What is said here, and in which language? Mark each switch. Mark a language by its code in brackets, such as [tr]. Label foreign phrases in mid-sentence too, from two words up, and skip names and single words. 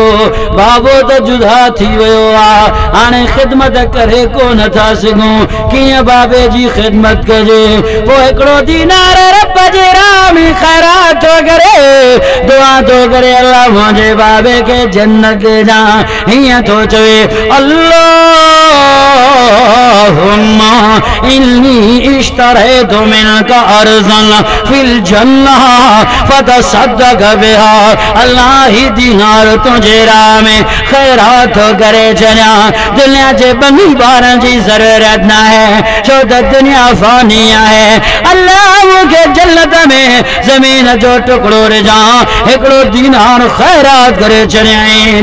[sd] बाबो त जुदा थी वियो आ, हाणे ख़िदमत करे को नथा सघूं, कीअं बाबे जी ख़िदमत कजे। पोइ हिकिड़ो दीनार रब जे राह में ख़ैरात थो करे, दुआ थो करे, अल्लाह मुंहिंजे बाबे के जन्नत ॾा। हीअं थो चवे, [ar] اللهم إني اشتريت منك أرضا في الجنة فتصدق بها. [sd] अल्लाह ही दीनार तुझे राह में खैरात करे छॾिया। दुनिया जे ॿनी ॿारनि जी ज़रूरत न है, छो त दुनिया फ़ानी आहे। अल्लाह मूंखे जन्नत में ज़मीन जो टुकड़ो ॾिजां, हिकिड़ो दीनार खैरात करे छॾियईं।